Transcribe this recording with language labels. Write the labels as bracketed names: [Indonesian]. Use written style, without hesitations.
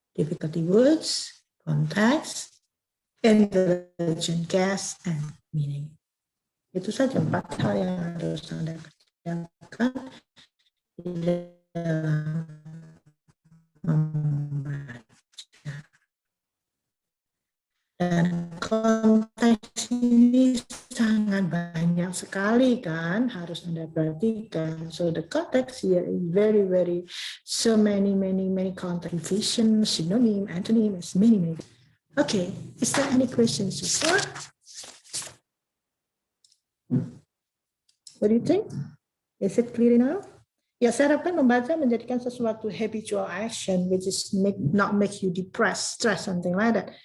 [English] Difficulty words, context, intelligent guess, and meaning. [Indonesian] Itu saja 4 hal yang harus Anda kerjakan dalam membaca. Dan konteks ini sangat banyak sekali kan, harus Anda perhatikan. [English] So the context here is very, very, so many context, vision, synonym, antonym, is many. Okay, is there any questions so far? What do you think? Is it clear enough? [Indonesian] Ya, saya harapkan membaca menjadikan sesuatu [English] habitual action, which is not make you depressed, stress, something like that.